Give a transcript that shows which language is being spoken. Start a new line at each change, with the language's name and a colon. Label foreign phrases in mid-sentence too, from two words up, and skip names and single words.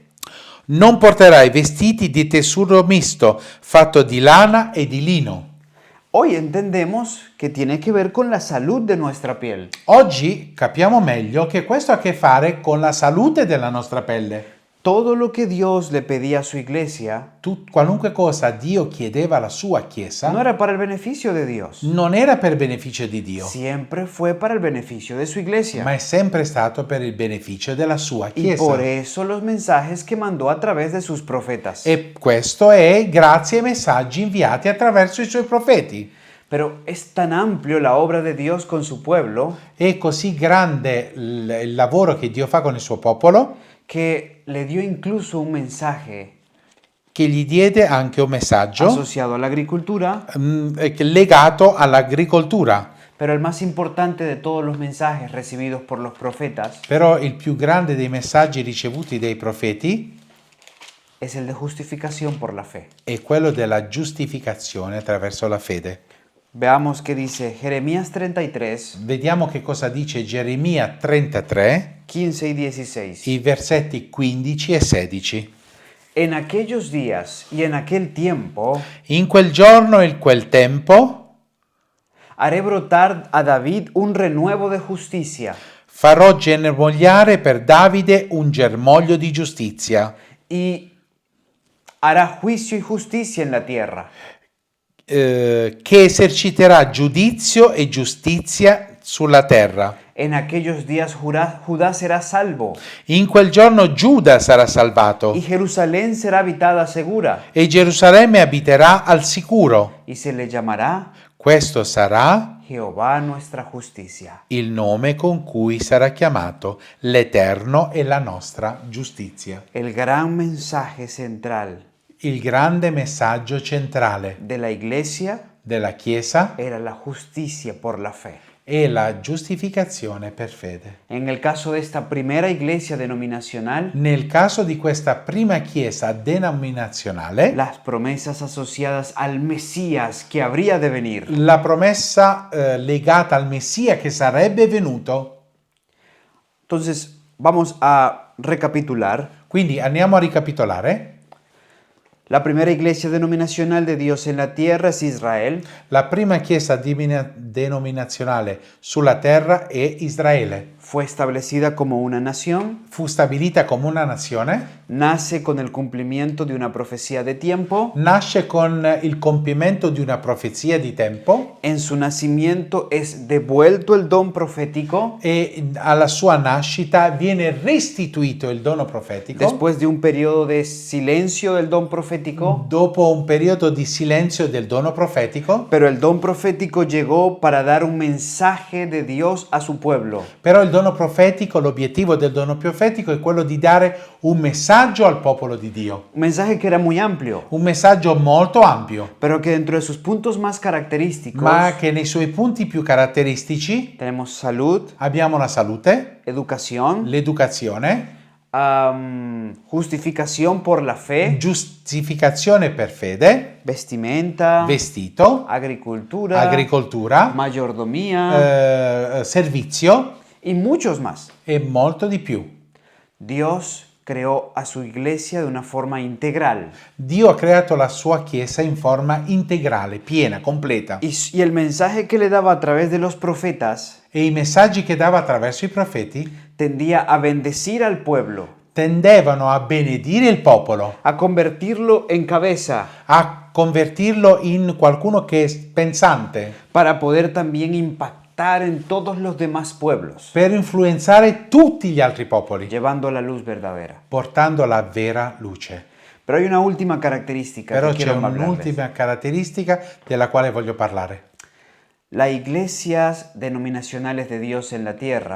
Italian: non porterai vestiti di tessuto misto fatto di lana e di lino.
Spanish: Hoy entendemos que tiene que ver con la salud de nuestra piel.
Italian: Oggi capiamo meglio che questo ha a che fare con la salute della nostra pelle.
Spanish: Todo lo que Dios le pedía a su iglesia
Italian: Qualunque cosa Dio chiedeva alla sua Chiesa
Spanish: no era para el beneficio de Dios,
Italian: non era per beneficio di Dio,
Spanish: siempre fue para el beneficio de su iglesia.
Italian: ma è sempre stato per il beneficio della sua
Spanish: Y por
Italian: Chiesa.
Spanish: eso los mensajes que mandó a través de sus profetas.
Italian: E questo è grazie ai messaggi inviati attraverso i suoi profeti.
Spanish: Pero es tan amplio la obra de Dios con su pueblo
Italian: È così grande il lavoro che Dio fa con il suo popolo
Spanish: que le dio incluso un mensaje
Italian: che gli diede anche un messaggio
Spanish: asociado a la agricultura,
Italian: legato all'agricoltura.
Spanish: Pero el más importante de todos los mensajes recibidos por los profetas
Italian: Però il più grande dei messaggi ricevuti dai profeti
Spanish: es el de justificación por la fe.
Italian: è quello della giustificazione attraverso la fede.
Spanish: Veamos qué dice Jeremías 33,
Italian: Vediamo che cosa dice Geremia 33,
Spanish: 15 y 16.
Italian: i versetti 15 e 16.
Spanish: En aquellos días y en aquel tiempo
Italian: In quel giorno e in quel tempo
Spanish: haré brotar a David un renuevo de justicia
Italian: farò germogliare per Davide un germoglio di giustizia,
Spanish: y hará juicio y justicia en la tierra.
Italian: che eserciterà giudizio e giustizia sulla terra.
Spanish: En aquellos días Judá será salvo
Italian: In quel giorno Giuda sarà salvato
Spanish: y Jerusalén será habitada segura
Italian: e Gerusalemme abiterà al sicuro.
Spanish: y se le llamará
Italian: Questo sarà
Spanish: Jehová nuestra justicia.
Italian: il nome con cui sarà chiamato l'Eterno e la nostra giustizia.
Spanish: El gran mensaje central
Italian: Il grande messaggio centrale
Spanish: de la iglesia
Italian: della Chiesa
Spanish: era la justicia por la fe.
Italian: è la giustificazione per fede.
Spanish: En el caso de esta primera iglesia denominacional,
Italian: Nel caso di questa prima Chiesa denominazionale,
Spanish: las promesas asociadas al Mesías que habría de venir
Italian: la promessa legata al Messia che sarebbe venuto.
Spanish: Entonces, vamos a recapitular.
Italian: Quindi andiamo a ricapitolare.
Spanish: La primera iglesia denominacional de Dios en la tierra es Israel.
Italian: La prima Chiesa denominazionale sulla terra è Israele.
Spanish: Fue establecida como una nación.
Italian: Fu stabilita come una nazione,
Spanish: Nace con el cumplimiento de una profecía de tiempo.
Italian: nasce con il compimento di una profezia di tempo
Spanish: En su nacimiento es devuelto el don profético.
Italian: e alla sua nascita viene restituito il dono profetico.
Spanish: Después de un periodo de silencio del don profético.
Italian: Dopo un periodo di silenzio del dono profetico,
Spanish: Pero el don profético llegó para dar un mensaje de Dios a su pueblo.
Italian: però il dono profetico, l'obiettivo del dono profetico è quello di dare un messaggio al popolo di Dio,
Spanish: Un mensaje que era muy amplio,
Italian: un messaggio molto ampio,
Spanish: pero que dentro de sus puntos más característicos
Italian: ma che nei suoi punti più caratteristici
Spanish: tenemos salud,
Italian: abbiamo la salute,
Spanish: educación,
Italian: l'educazione,
Spanish: justificación por la fe,
Italian: giustificazione per fede,
Spanish: vestimenta,
Italian: vestito,
Spanish: agricultura,
Italian: agricoltura,
Spanish: mayordomía
Italian: servizio
Spanish: y muchos más.
Italian: e molto di più.
Spanish: Dios creó a su iglesia de una forma integral
Italian: Dio ha creato la sua Chiesa in forma integrale, piena, completa.
Spanish: y el mensaje que le daba a través de los profetas
Italian: E i messaggi che dava attraverso i profeti
Spanish: tendía a bendecir al pueblo,
Italian: tendevano a benedire il popolo,
Spanish: a convertirlo en cabeza,
Italian: a convertirlo in qualcuno che è pensante,
Spanish: para poder también impactar en todos los demás pueblos,
Italian: per influenzare tutti gli altri popoli,
Spanish: llevando la luz verdadera.
Italian: portando la vera luce.
Spanish: Pero hay una última característica
Italian: Però
Spanish: que
Italian: c'è
Spanish: quiero hablarles.
Italian: un'ultima caratteristica della quale voglio parlare.
Spanish: Las iglesias denominacionales de Dios en la tierra